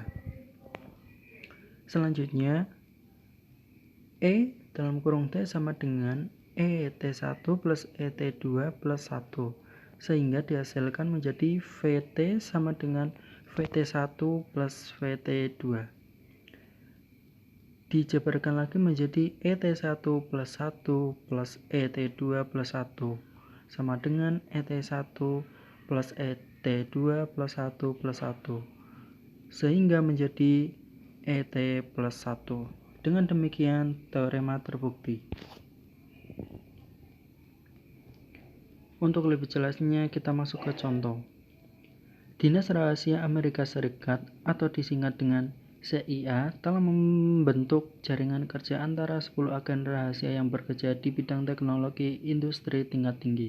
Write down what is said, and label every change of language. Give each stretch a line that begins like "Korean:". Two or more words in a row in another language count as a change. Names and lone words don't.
Indonesian: Selanjutnya, E dalam kurung T sama dengan E T1 plus E T2 plus 1, sehingga dihasilkan menjadi VT sama dengan VT1 plus VT2. Dijabarkan lagi menjadi ET1 plus 1 plus ET2 plus 1 sama dengan ET1 plus ET2 plus 1 plus 1, sehingga menjadi ET plus 1. Dengan demikian, teorema terbukti. Untuk lebih jelasnya, kita masuk ke contoh. Dinas Rahasia Amerika Serikat atau disingkat dengan CIA telah membentuk jaringan kerja antara 10 agen rahasia yang bekerja di bidang teknologi industri tingkat tinggi.